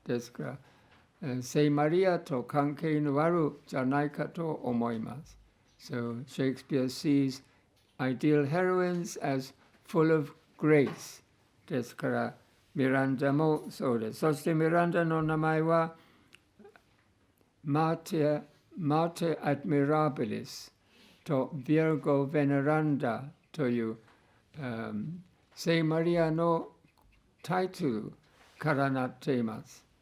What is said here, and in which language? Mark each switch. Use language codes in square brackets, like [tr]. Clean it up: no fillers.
[ja] ですから、聖マリアと関係のあるじゃないかと思います。 [en] So Shakespeare sees ideal heroines as full of grace. [ja] ですから、ミランダもそうです。そしてミランダの名前は、マテアドミラビリスとビルゴ・ベネランダという、聖マリアのタイトルからなっています。